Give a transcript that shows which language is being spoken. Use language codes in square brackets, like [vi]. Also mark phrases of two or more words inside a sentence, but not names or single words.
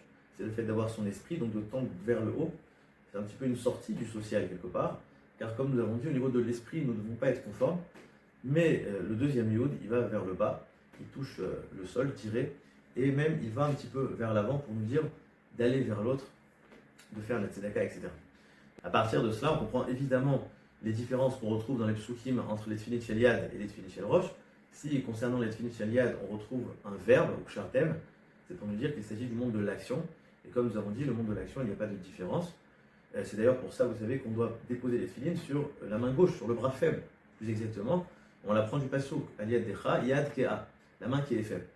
[fr] C'est le fait d'avoir son esprit, donc de tendre vers le haut. C'est un petit peu une sortie du social quelque part, car comme nous l'avons dit, au niveau de l'esprit, nous ne devons pas être conformes. Mais le deuxième yud, il va vers le bas, il touche le sol, tiré, et même il va un petit peu vers l'avant pour nous dire d'aller vers l'autre, de faire la tzedaka, etc. À partir de cela, on comprend évidemment les différences qu'on retrouve dans les psukim entre les [he] תפילין של יד [fr] et les [he] תפילין של ראש. [fr] Si, concernant les [he] תפילין של יד, [fr] on retrouve un verbe, ou shartem, c'est pour nous dire qu'il s'agit du monde de l'action. Et comme nous avons dit, le monde de l'action, il n'y a pas de différence. C'est d'ailleurs pour ça, vous savez, qu'on doit déposer les tefillin sur la main gauche, sur le bras faible. Plus exactement, on l'apprend du passouk, [he] על ידכה, יד כהה, [fr] la main qui est faible.